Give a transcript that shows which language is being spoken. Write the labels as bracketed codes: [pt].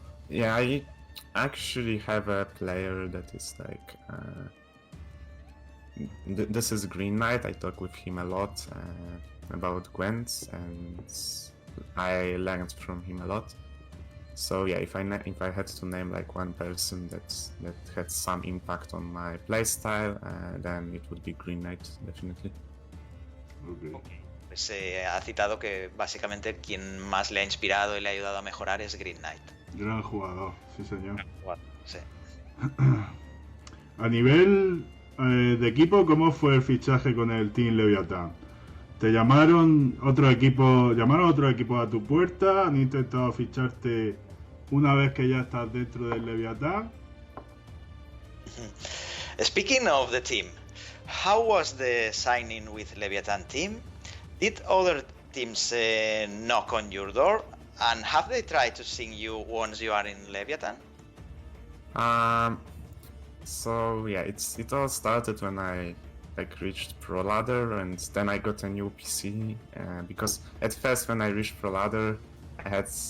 [en] I actually have a player that is like, this is Green Knight. I talk with him a lot about Gwent, and I learned from him a lot. So yeah, if I had to name like one person that had some impact on my playstyle, then it would be Green Knight, definitely. Okay. [es] Pues ha citado que básicamente quien más le ha inspirado y le ha ayudado a mejorar es Green Knight. Gran jugador, sí señor. Sí. A nivel de equipo, ¿cómo fue el fichaje con el Team Leviatán? ¿Te llamaron otro equipo a tu puerta? ¿Han intentado ficharte una vez que ya estás dentro del Leviatán? [en] Speaking of the team, how was the signing with Leviathan team? Did other teams knock on your door? And have they tried to sing you once you are in Leviathan? So yeah, it all started when I reached Pro Ladder, and then I got a new PC because at first when I reached Pro Ladder I had